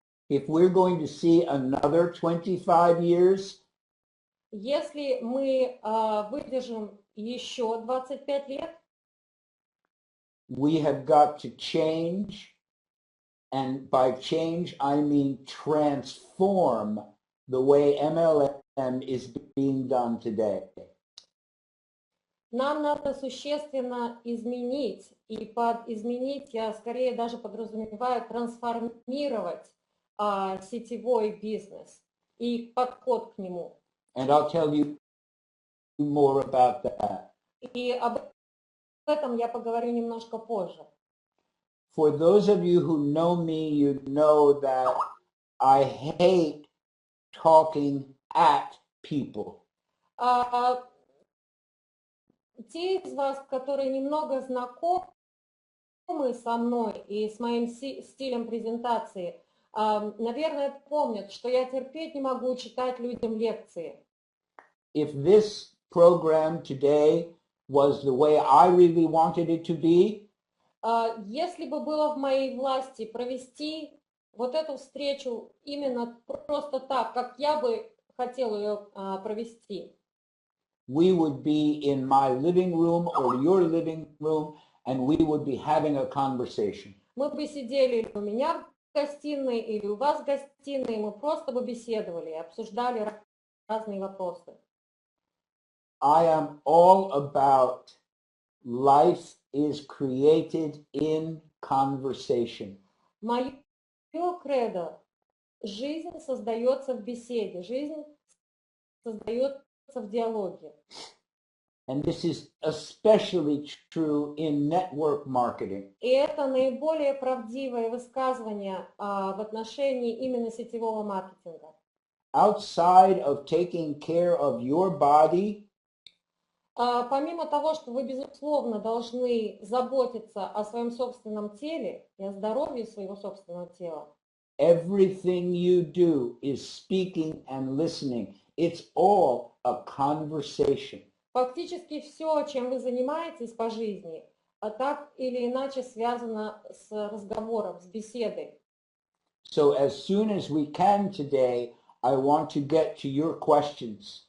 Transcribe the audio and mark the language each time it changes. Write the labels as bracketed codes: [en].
[en] if we're going to see another 25 years, [ru] если мы выдержим еще 25 лет, [en] we have got to change, and by change I mean transform the way MLM is being done today. [ru] нам надо существенно изменить, и под изменить я скорее даже подразумеваю трансформировать сетевой бизнес и подход к нему. [en] And I'll tell you more about that. [ru] И об этом я поговорю немножко позже. [en] For those of you who know me, you know that I hate talking at people. [ru] Те из вас, которые немного знакомы со мной и с моим стилем презентации, наверное, помнят, что я терпеть не могу читать людям лекции. [en] If this program today was the way I really wanted it to be, [ru] если бы было в моей власти провести вот эту встречу именно просто так, как я бы хотел ее провести, [en] we would be in my living room or your living room, and we would be having a conversation. [ru] Мы бы сидели у меня в гостиной или у вас в гостиной, и мы просто бы беседовали и обсуждали разные вопросы. [en] I am all about life is created in conversation. [ru] Мое кредо – жизнь создается в беседе, жизнь создается в диалоге. [en] And this is especially true in network marketing. [ru] И это наиболее правдивое высказывание в отношении именно сетевого маркетинга. [en] Outside of taking care of your body, [ru] помимо того, что вы, безусловно, должны заботиться о своем собственном теле и о здоровье своего собственного тела, [en] everything you do is speaking and listening. It's all a conversation. [ru] фактически все, чем вы занимаетесь по жизни, так или иначе связано с разговором, с беседой. [en] So as soon as we can today, I want to get to your questions.